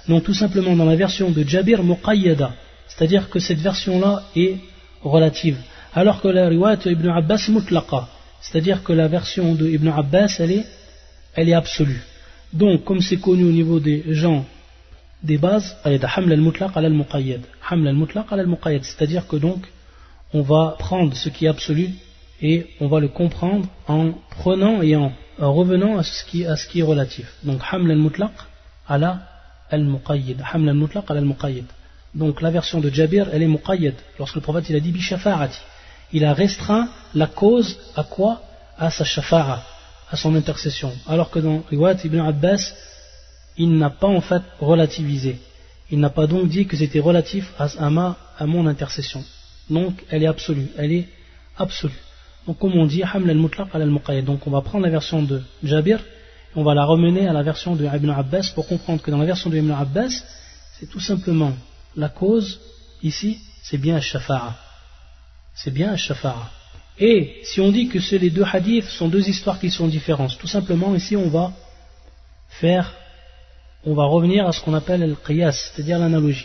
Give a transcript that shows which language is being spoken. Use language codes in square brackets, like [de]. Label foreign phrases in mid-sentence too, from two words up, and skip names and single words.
[fr] Donc tout simplement dans la version de Jabir, muqayyada, c'est-à-dire que cette version-là est relative, alors que la [ar] رواية ابن عباس مطلقة, [fr] c'est-à-dire que la version de Ibn Abbas elle est absolue. Donc comme c'est connu au niveau des gens des bases, [ar] حمل المطلق على المقيد، حمل المطلق على المقيد, [fr] c'est-à-dire que donc on va prendre ce qui est absolu et on va le comprendre en prenant et en revenant à ce qui est relatif. Donc [ar] حمل المطلق على المقيد, حمل المطلق على المقيد. [fr] Donc la version de Jabir elle est muqayyad, lorsque le prophète il a dit [ar] بشفاعتي, [fr] il a restreint la cause à quoi? À sa shafa'a, à son intercession, alors que dans [ar] رواية ابن عباس [fr] il n'a pas en fait relativisé, il n'a pas donc dit que c'était relatif à mon intercession, donc elle est absolue, donc comme on dit [ar] حمل المطلق على المقيد, [fr] donc on va prendre la version de Jabir et on va la ramener à la version de Ibn Abbas pour comprendre que dans la version de Ibn Abbas c'est tout simplement la cause ici c'est bien al-shafa'a, et si on dit que les deux hadiths sont deux histoires qui sont différentes, tout simplement ici on va revenir à ce qu'on appelle al-qiyas, c'est-à-dire l'analogie.